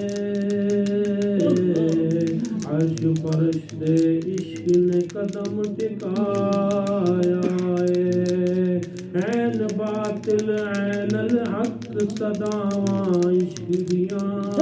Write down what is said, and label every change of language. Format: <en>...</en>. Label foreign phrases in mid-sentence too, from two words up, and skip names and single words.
<pa>عرش فرش تے عشق نے قدم ٹکایا اے عین باطل</pa> <ar>عین الحق</ar> <pa>صداواں عشق دیاں</pa>